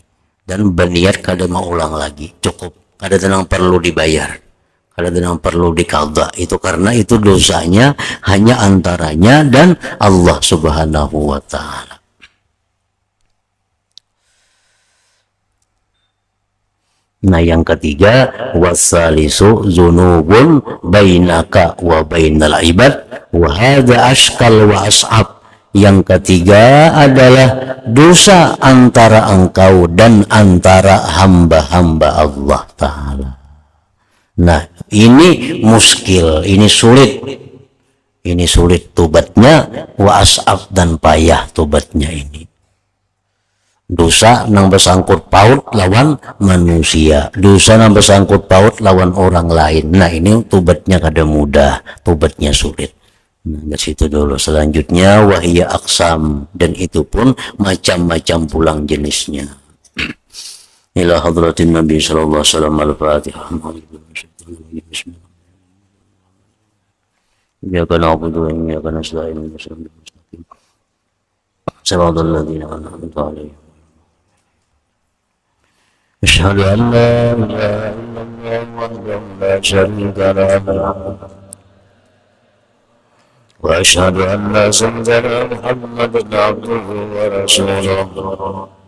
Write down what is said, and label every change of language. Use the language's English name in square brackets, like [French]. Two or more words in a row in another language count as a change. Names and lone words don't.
[Banjar] Dan berniat kada mau ulang lagi, cukup. Kada tenang perlu dibayar, kada tenang perlu dikabah. Itu karena itu dosanya hanya antaranya dan Allah [Arabic] سبحانه وتعالى. [Banjar] Nah, yang ketiga, [Arabic] وثالثها ذنوب بينك وبين العباد وهذا أشكل وأصعب. [Banjar] Yang ketiga adalah dosa antara engkau dan antara hamba-hamba Allah Ta'ala. Nah, ini muskil, ini sulit. Ini sulit tobatnya, [Arabic] وأصعب [Banjar] dan payah tobatnya ini. Dosa nang bersangkut paut lawan manusia, dosa nang bersangkut paut lawan orang lain. Nah, ini tobatnya kada mudah, tobatnya sulit. Nah, dari situ dulu. Selanjutnya [Arabic] وهي أقسام, [Banjar] dan itu pun macam-macam pulang jenisnya. [Arabic] إلى حضرة النبي صلى الله عليه وسلم. الفاتحة. بسم الله. إياك نعبد وإياك نستعين. صراط الذين أنعمت عليهم. أشهد أن لا إله إلا الله وحده لا شريك له وأشهد أن سيدنا محمدا عبده ورسوله.